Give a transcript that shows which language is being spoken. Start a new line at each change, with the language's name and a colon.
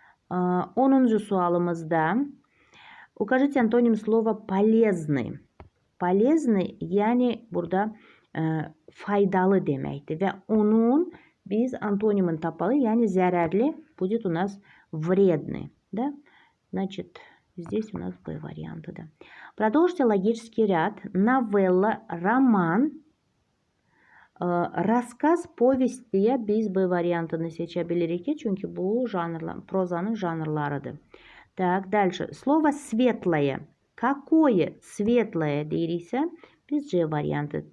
Azerbaijani: 10-cu sualımızda
Russian: укажите антоним слова полезный.
Azerbaijani: Полезный, yəni burada faydalı deməkdir və onun biz antonimini tapalı, yəni zərərli
Russian: будет у нас вредный. Да? Значит, здесь у нас B варианты. Продолжите логический ряд. Новелла, роман, расскaz, повесть
Azerbaijani: deyə biz B variantını seçə bilirik ki, çünki bu prozanın janrlarıdır.
Russian: Дальше. Слово светлое. Какое светлое
Azerbaijani: deyiriksə, biz C variantı.